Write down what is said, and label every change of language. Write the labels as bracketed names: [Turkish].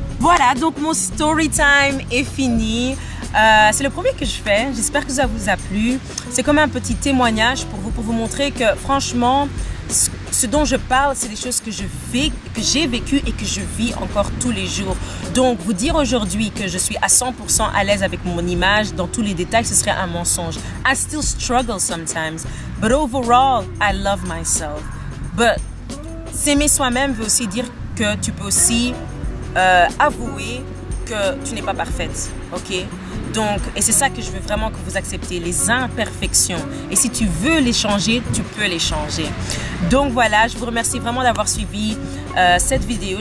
[French] Voilà, donc mon story time est fini. C'est le premier que je fais, j'espère que ça vous a plu. C'est comme un petit témoignage pour vous montrer que franchement, ce dont je parle, c'est des choses que j'ai vécues et que je vis encore tous les jours. Donc, vous dire aujourd'hui que je suis à 100% à l'aise avec mon image dans tous les détails, ce serait un mensonge. [English] I still struggle sometimes, but overall, I love myself. [French] But s'aimer soi-même veut aussi dire que tu peux aussi avouer que tu n'es pas parfaite, ok? Donc, et c'est ça que je veux vraiment que vous acceptez, les imperfections. Et si tu veux les changer, tu peux les changer. Donc voilà, je vous remercie vraiment d'avoir suivi cette vidéo.